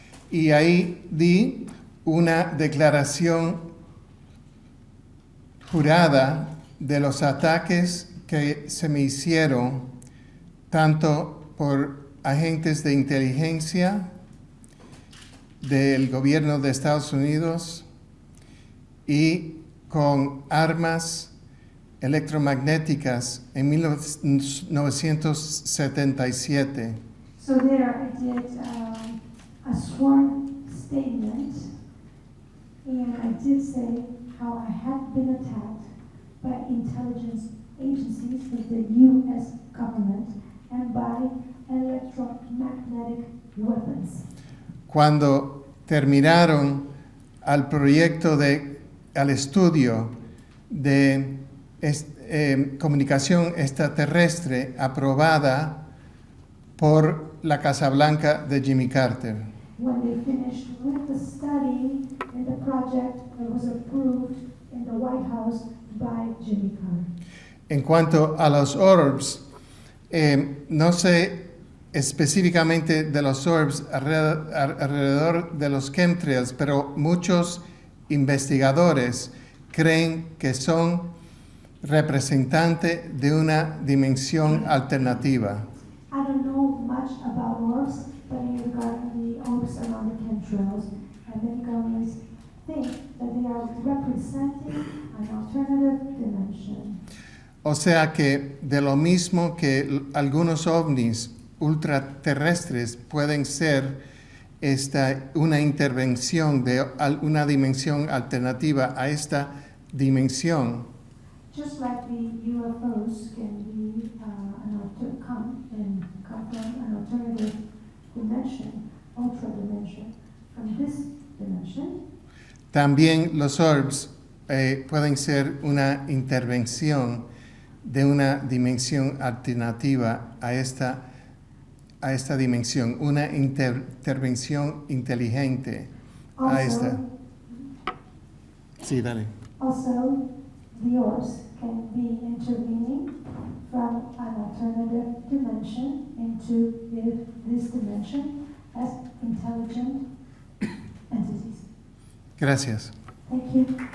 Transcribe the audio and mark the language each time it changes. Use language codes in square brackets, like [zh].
[es] Y ahí di una declaración jurada de los ataques que se me hicieron tanto por agentes de inteligencia del gobierno de Estados Unidos y con armas electromagnéticas en 1977. [en] So there I did a sworn statement, and I did say how I had been attacked by intelligence agencies of the U.S. government and by electromagnetic weapons. [es] Cuando terminaron al estudio de comunicación extraterrestre aprobada por la Casa Blanca de Jimmy Carter. [en] When they finished with the study and the project that was approved in the White House by Jimmy Carter. [es] En cuanto a los orbs, no sé específicamente de los orbs alrededor de los chemtrails, pero muchos investigadores creen que son representantes de una dimensión alternativa. [en] I don't know much about orbs, but regarding the orbs around the chemtrails, many governments think that they are representing an alternative dimension. [es] O sea que de lo mismo que algunos ovnis ultraterrestres pueden ser una intervención de una dimensión alternativa a esta dimensión. [en] Just like the UFOs can be come from an alternative dimension, ultra dimension, from this dimension. [es] También los orbs pueden ser una intervención de una dimensión alternativa a esta dimensión, una intervención inteligente a esta. Sí, dale. [en] Also, the orbs can be intervening from an alternative dimension into this dimension as intelligent entities. [es] Gracias. [en] Thank you.